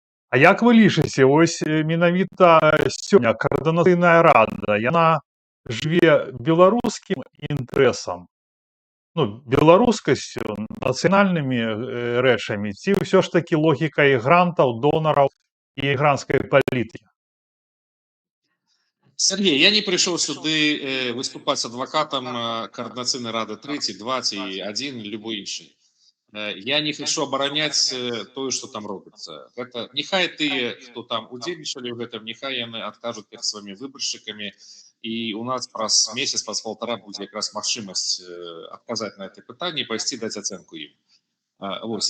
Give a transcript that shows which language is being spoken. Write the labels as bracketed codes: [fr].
[be] А як вы лічыце, ось менавіта сёння координацыйная рада, яна жыве беларускім інтарэсам, ну, беларускасцю, нацыянальнымі рэчамі, ці ўсё ж такі логікай грантаў, донараў і гранцкай палітыкі? [ru] Сергей, я не пришел сюды выступать адвокатом [be] координацыйнай рады [ru] 3, 2 ці 1, любой інший. [be] Я не хочу абараняць тое, што там робіцца. Гэта няхай тыя, хто там удзельнічалі ў гэтым, няхай яны адкажуць перад сваімі выбаршчыкамі, і у нас праз месяц, праз паўтара будзе якраз магчымасць адказаць на гэтае пытанне і пайсці даць ацэнку ім. Вось.